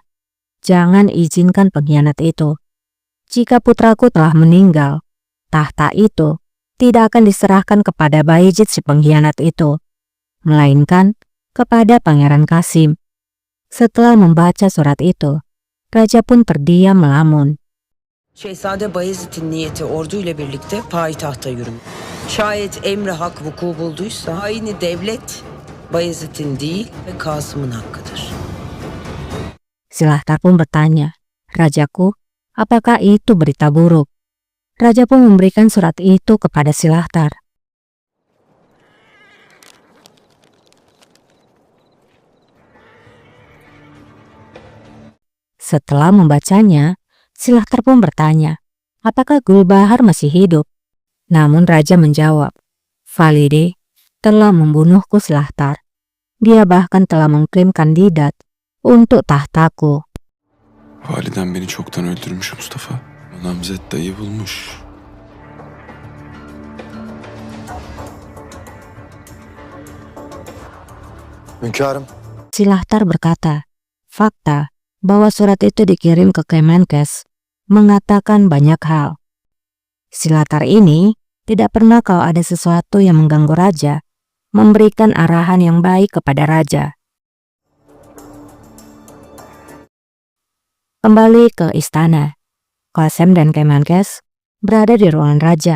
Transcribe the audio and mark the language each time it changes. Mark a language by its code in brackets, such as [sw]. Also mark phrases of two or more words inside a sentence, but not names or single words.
[id] Jangan izinkan pengkhianat itu. Jika putraku telah meninggal, tahta itu tidak akan diserahkan kepada Bayezid si pengkhianat itu, melainkan kepada Pangeran Kasim. Setelah membaca surat itu, Raja pun terdiam melamun. [tr] Şehzade Bayezid'in niyeti orduyla birlikte payitahta yürümek. Şayet emri hak vuku bulduysa aynı devlet Bayezid'in değil ve Kasım'ın hakkıdır. [id] Silahtar pun bertanya, Rajaku, apakah itu berita buruk? Raja pun memberikan surat itu kepada Silahtar. Setelah membacanya, Silahtar pun bertanya, apakah Gulbahar masih hidup? Namun Raja menjawab, Valide, telah membunuhku Silahtar. Dia bahkan telah mengklaim kandidat untuk tahtaku. [tr] Validen beni çoktan öldürmüş Mustafa. Namzet dayı bulmuş. Hünkârım, [id] Silahtar berkata, fakta bahwa surat itu dikirim ke Kemenkes mengatakan banyak hal. Silahtar ini tidak pernah kalau ada sesuatu yang mengganggu raja, memberikan arahan yang baik kepada raja. Kembali ke istana, Qasem dan Kemenkes berada di ruangan raja.